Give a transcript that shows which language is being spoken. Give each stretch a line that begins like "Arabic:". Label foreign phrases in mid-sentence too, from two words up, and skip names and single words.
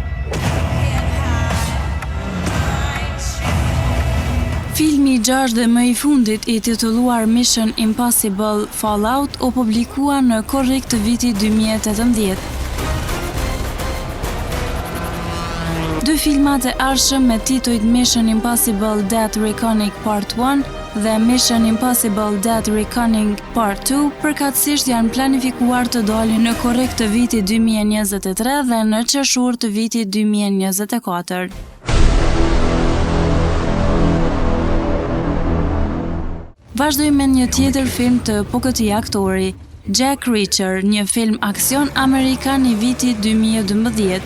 Albanian: Filmi i 6 dhe më i fundit i titulluar Mission Impossible Fallout u publikua në korrik të vitit 2018. Dy filmat e arshëm me titujt Mission Impossible Dead Reckoning Part 1 dhe Mission Impossible Dead Reckoning Part 2 përkatësisht janë planifikuar të dalin në korrik të vitit 2023 dhe në qershor të vitit 2024. Vazhdojmë me një tjetër film të po këtij aktori, Jack Reacher, një film aksion amerikan i vitit 2012.